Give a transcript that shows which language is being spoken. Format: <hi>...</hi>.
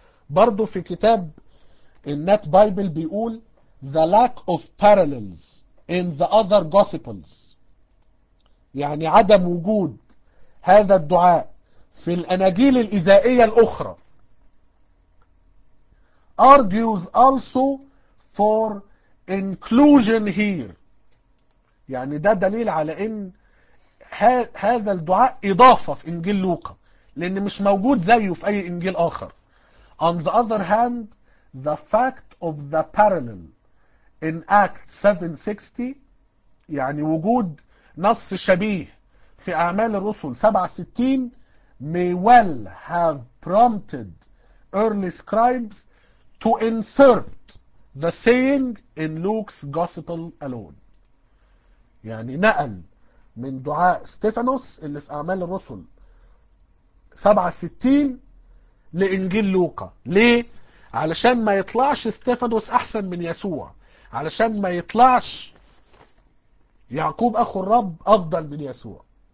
<ar>برضو في كتاب النت بايبل بيقول</ar> <en>the lack of parallels in the other gospels،</en> <ar>يعني عدم وجود هذا الدعاء في الاناجيل الإزائية الاخرى،</ar> <en>argues also for inclusion here،</en> <ar>يعني ده دليل على ان هذا الدعاء إضافة في إنجيل لوقا لأنه مش موجود زيه في أي إنجيل آخر.</ar> <en>On the other hand the fact of the parallel in Acts 7:60،</en> <ar>يعني وجود نص شبيه في أعمال الرسل 7:60</ar> <en>may well have prompted early scribes to insert the saying in Luke's gospel alone.</en> <ar>يعني نقل من دعاء ستيفانوس اللي في أعمال الرسل 67 لإنجيل لوقا. ليه؟ علشان ما يطلعش ستيفانوس أحسن من يسوع، علشان ما يطلعش يعقوب أخو الرب أفضل من يسوع.</ar>